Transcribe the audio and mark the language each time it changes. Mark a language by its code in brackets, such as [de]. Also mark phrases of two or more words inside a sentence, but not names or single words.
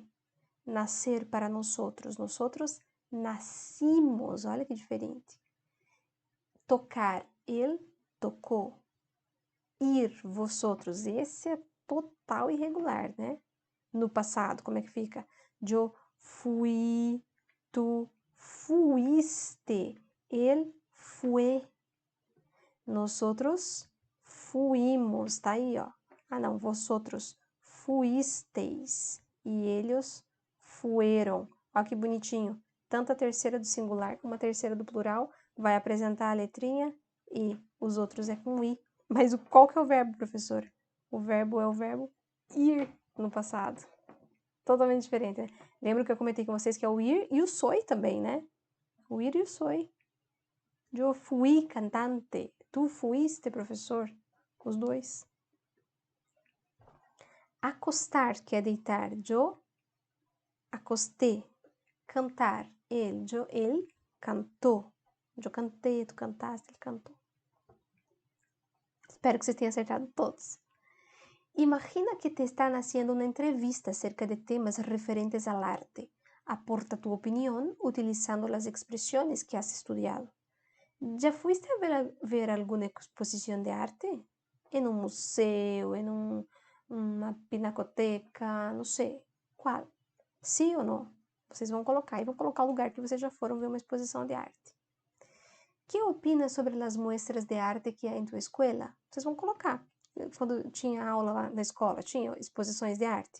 [pt] Nascer para nós nascimos, olha que diferente. Tocar, ele tocou. Ir, vosotros, esse é total irregular, né? No passado, como é que fica? Eu fui, [es] Tu fuiste. Él fue. Nosotros fuimos. [pt] Tá aí, ó. Ah, não. [es] Vosotros fuisteis. [pt] E eles [es] fueron. [pt] Olha que bonitinho. Tanto a terceira do singular como a terceira do plural vai apresentar a letrinha I. Os outros é com I. Mas qual que é o verbo, professor? O verbo é o verbo ir no passado. Totalmente diferente, né? Lembra que eu comentei com vocês que é o ir e o soy também, né? O ir e o soy. Eu fui cantante. [es] Tu fuiste [pt] professor. Os dois. Acostar, que é deitar. Eu acosté. Cantar. Ele cantou. Eu cantei, tu cantaste, ele cantou. Espero que vocês tenham acertado todos. [es] Imagina que te están haciendo una entrevista acerca de temas referentes al arte. Aporta tu opinión utilizando las expresiones que has estudiado. ¿Ya fuiste a ver alguna exposición de arte? En un museo, [pt] en uma pinacoteca, não sei. Qual? Sim ou não? Vocês vão colocar. E vão colocar o lugar que vocês já foram ver uma exposição de arte. [es] Que opinas [pt] sobre as muestras de arte que há em tua escola? Vocês vão colocar. Quando tinha aula lá na escola, tinha exposições de arte.